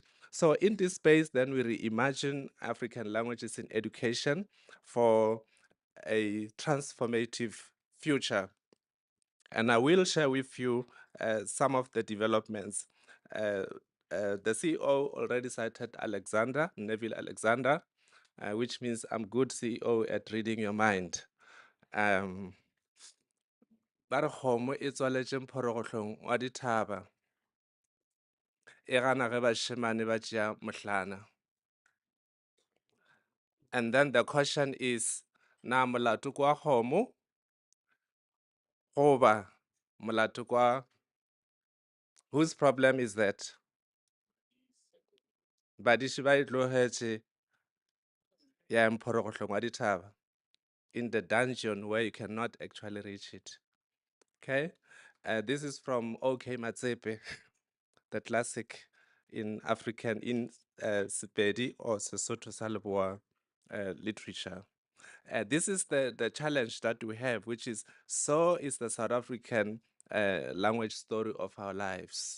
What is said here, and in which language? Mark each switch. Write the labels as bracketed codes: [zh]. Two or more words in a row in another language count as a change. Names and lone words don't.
[en] So in this space, then we reimagine African languages in education for a transformative future. And I will share with you some of the developments. The CEO already cited Alexander, Neville Alexander, which means I'm good CEO at reading your mind. [nso] Ba re kgomo e tswaletše phorogohlong wa dithaba e gana ge bašemane ba tšea mohlana. [en] And then the question is, [nso] na molato kwa kgomo goba molato kwa, [en] whose problem is that? [nso] Badiši ba e tlogetše ya mphorogohlong wa dithaba, [en] in the dungeon where you cannot actually reach it. Okay, this is from OK Matsepe, the classic in African, in Sepedi or Sesotho sa Leboa literature. This is the challenge that we have, which is, so is the South African language story of our lives.